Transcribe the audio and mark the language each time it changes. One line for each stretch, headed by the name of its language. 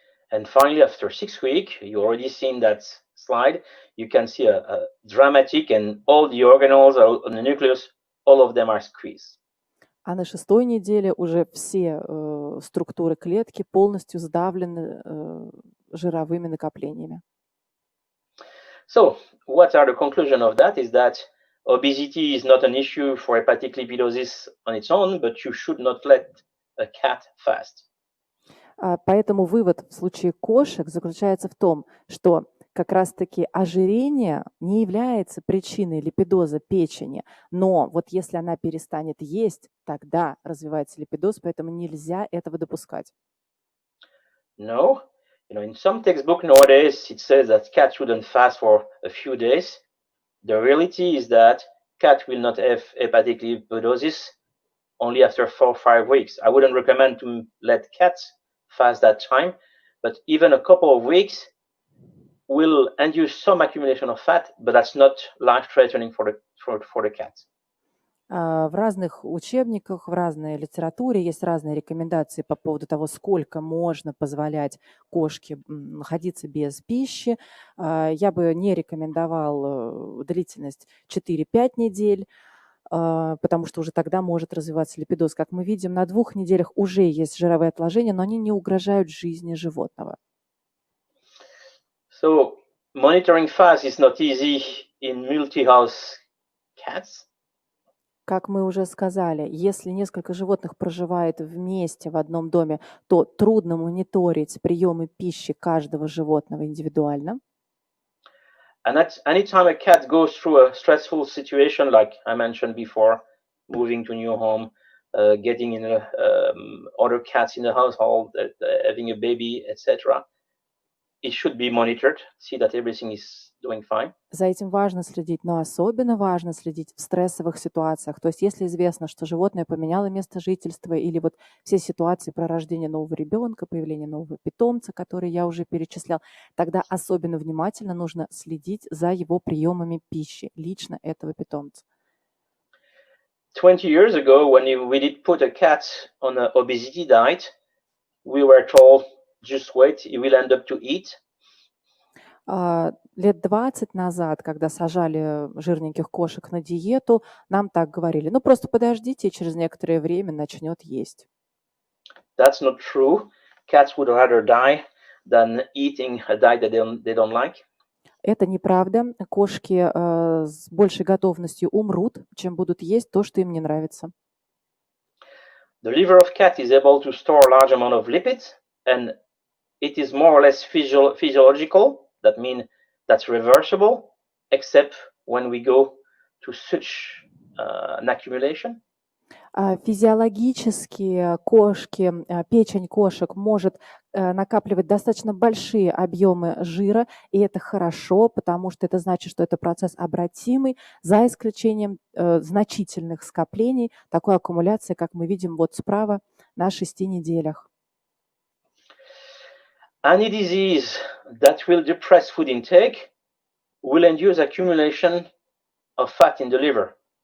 English: And finally, after 6 weeks, you already seen that slide, you can see a dramatic and all the organelles on the nucleus, all of them are squeezed.
Russian: А на 6-й неделе уже все структуры клетки полностью сдавлены жировыми накоплениями.
English: So, what are the conclusion of that is that obesity is not an issue for hepatic lipidosis on its own, but you should not let a cat fast.
Russian: Поэтому вывод в случае кошек заключается в том, что как раз-таки ожирение не является причиной липидоза печени, но вот если она перестанет есть, тогда развивается липидоз, поэтому нельзя этого допускать.
English: No, in some textbook nowadays it says that cat shouldn't fast for a few days. The reality is that cat will not have hepatic lipidosis only after 4 or 5 weeks. I wouldn't recommend to let cats fast that time, but even a couple of weeks will induce some accumulation of fat, but that's not life-threatening for the cat.
Russian: В разных учебниках, в разной литературе есть разные рекомендации по поводу того, сколько можно позволять кошке находиться без пищи. Я бы не рекомендовал длительность 4-5 недель, потому что уже тогда может развиваться липидоз. Как мы видим, на 2 неделях уже есть жировые отложения, но они не угрожают жизни животного.
English: So monitoring fast is not easy in multi-house cats.
Russian: Как мы уже сказали, если несколько животных проживает вместе в одном доме, то трудно мониторить приемы пищи каждого животного индивидуально.
English: And at any time a cat goes through a stressful situation, like I mentioned before, moving to a new home, getting in other cats in the household, having a baby, etc., it should be monitored, see that everything is doing fine.
Russian: За этим важно следить, но особенно важно следить в стрессовых ситуациях. То есть если известно, что животное поменяло место жительства или вот все ситуации про рождение нового ребенка, появление нового питомца, который я уже перечислял, тогда особенно внимательно нужно следить за его приемами пищи, лично этого питомца.
English: 20 years ago, when we did put a cat on an obesity diet, we were told, just wait, he will end up to eat.
Russian: Лет 20 назад, когда сажали жирненьких кошек на диету, нам так говорили: ну просто подождите, и через некоторое время начнет есть.
English: That's not true. Cats would rather die than eating a diet that they don't like.
Russian: Это неправда. Кошки с большей готовностью умрут, чем будут есть то, что им не нравится.
English: The liver of cat is able to store a large amount of lipids, and it is more or less physiological. That means that's reversible, except when we go to such an accumulation.
Russian: Физиологически кошки, печень кошек может накапливать достаточно большие объемы жира, и это хорошо, потому что это значит, что это процесс обратимый, за исключением значительных скоплений, такой аккумуляции, как мы видим вот справа на 6 неделях.
English: Any disease that will depress food intake will induce accumulation of fat in the liver.